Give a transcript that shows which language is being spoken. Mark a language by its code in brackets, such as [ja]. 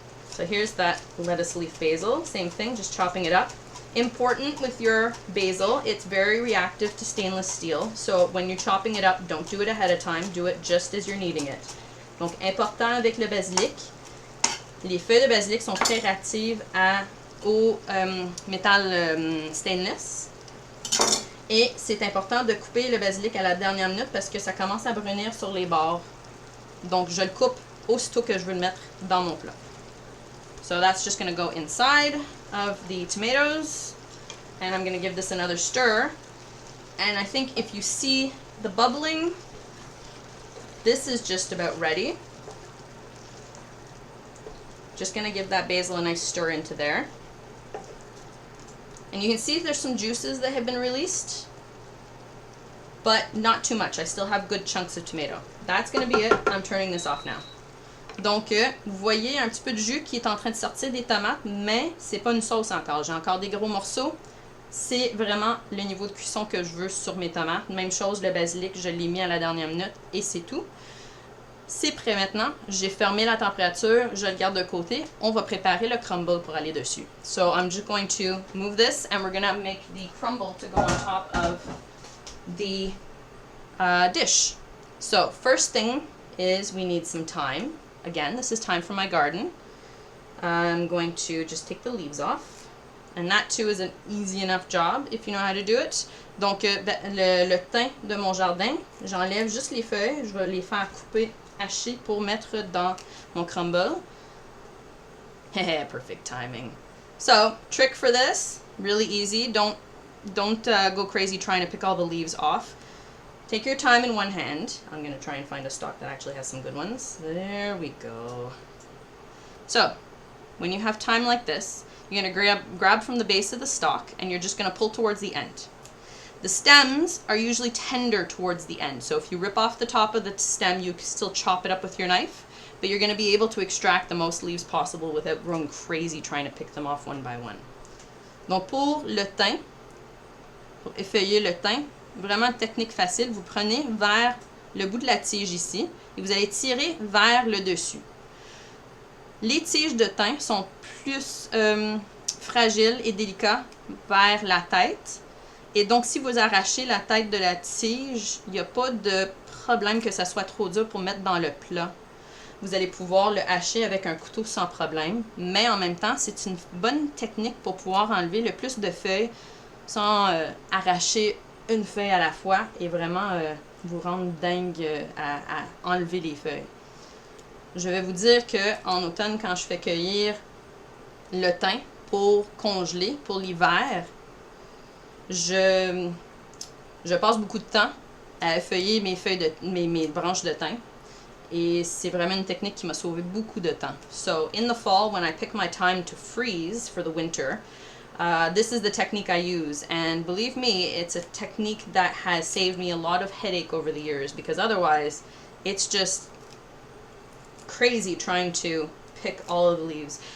[en] So here's that lettuce leaf basil. Same thing, just chopping it up. Important with your basil, it's very reactive to stainless steel. So when you're chopping it up, don't do it ahead of time. Do it just as you're kneading it. [fr] Donc, important avec le basilic, les feuilles de basilic sont très réactives à au métal stainless. Et c'est important de couper le basilic à la dernière minute parce que ça commence à brunir sur les bords. Donc, je le coupe aussitôt que je veux le mettre dans mon plat. [en] So that's just going to go inside of the tomatoes. And I'm going to give this another stir. And I think if you see the bubbling, this is just about ready. Just going to give that basil a nice stir into there. And you can see there's some juices that have been released, but not too much. I still have good chunks of tomato. That's going to be it. I'm turning this off now. [fr] Donc, vous voyez un petit peu de jus qui est en train de sortir des tomates, mais c'est pas une sauce encore. J'ai encore des gros morceaux. C'est vraiment le niveau de cuisson que je veux sur mes tomates. Même chose, le basilic, je l'ai mis à la dernière minute et c'est tout. C'est prêt maintenant. J'ai fermé la température, je le garde de côté. On va préparer le crumble pour aller dessus. [en] So I'm just going to move this and we're going to make the crumble to go on top of the dish. So first thing is we need some thyme. Again, this is thyme from my garden. I'm going to just take the leaves off. And that too is an easy enough job if you know how to do it. [fr] Donc le thym de mon jardin, j'enlève juste les feuilles. Je vais les faire couper haché pour mettre dans mon crumble. [en] Perfect timing. So, trick for this, really easy. Don't go crazy trying to pick all the leaves off. Take your thyme in one hand. I'm going to try and find a stalk that actually has some good ones. There we go. So, when you have thyme like this, you're going to grab from the base of the stalk and you're just going to pull towards the end. The stems are usually tender towards the end, so if you rip off the top of the stem, you can still chop it up with your knife, but you're going to be able to extract the most leaves possible without going crazy trying to pick them off one by one. [fr] Donc pour le thym, pour effeuiller le thym, vraiment technique facile, vous prenez vers le bout de la tige ici et vous allez tirer vers le dessus. Les tiges de thym sont plus fragiles et délicates vers la tête. Et donc, si vous arrachez la tête de la tige, il n'y a pas de problème que ça soit trop dur pour mettre dans le plat. Vous allez pouvoir le hacher avec un couteau sans problème. Mais en même temps, c'est une bonne technique pour pouvoir enlever le plus de feuilles sans arracher une feuille à la fois et vraiment vous rendre dingue à enlever les feuilles. Je vais vous dire qu'en automne, quand je fais cueillir le thym pour congeler, pour l'hiver, je passe beaucoup de temps à effeuiller mes branches de thym. Et c'est vraiment une technique qui m'a sauvé beaucoup de temps. [en] So, in the fall, when I pick my thyme to freeze for the winter, this is the technique I use. And believe me, it's a technique that has saved me a lot of headache over the years, because otherwise, it's just crazy trying to pick all of the leaves.